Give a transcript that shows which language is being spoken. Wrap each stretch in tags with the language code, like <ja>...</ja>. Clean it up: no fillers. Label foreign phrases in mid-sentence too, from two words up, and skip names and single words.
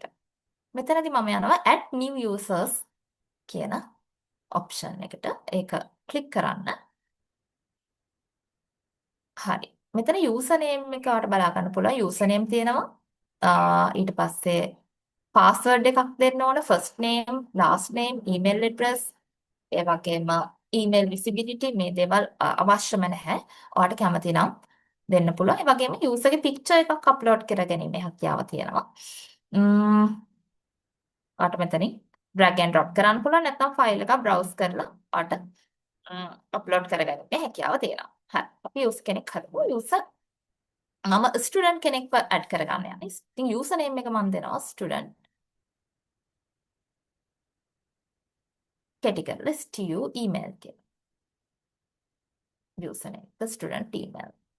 <si>මෙතනදී මම යනවා</si> <en>add new users</en> <si>කියන option එකට. ඒක click කරන්න. හරි. මෙතන</si> <en>user name</en> <si>එක ඔයාලට බලා ගන්න පුළුවන්.</si> <en>user name</en> <si>තියෙනවා. ඊට පස්සේ password එකක් දෙන්න ඕන.</si> <en>first name, last name, email address,</en> <si>ඒ වගේම</si> <en>email visibility</en> <si>මේ දේවල් අවශ්‍යම නැහැ. ඔයාලට කැමති නම් දෙන්න පුළුවන්. ඒ වගේම user ගේ picture එකක් upload කරගැනීමේ හැකියාව තියෙනවා. ඔයාලට මෙතනින්</si> <en>drag and drop</en> <si>කරන්න පුළුවන් නැත්නම් ෆයිල් එකක් browse කරලා ඔයාලට අප්ලෝඩ් කරගන්න හැකියාව තියෙනවා. හරි. අපි user කෙනෙක් හදමු. මම ස්ටුඩන්ට් කෙනෙක්ව ඇඩ් කරගන්න යන්නේ. ඉතින්</si> <en>user name</en> <si>එක මම දෙනවා student. කෙටි කරලා</si> <en>stu email</en> <si>කියලා.</si> <en>user name the student email.</en>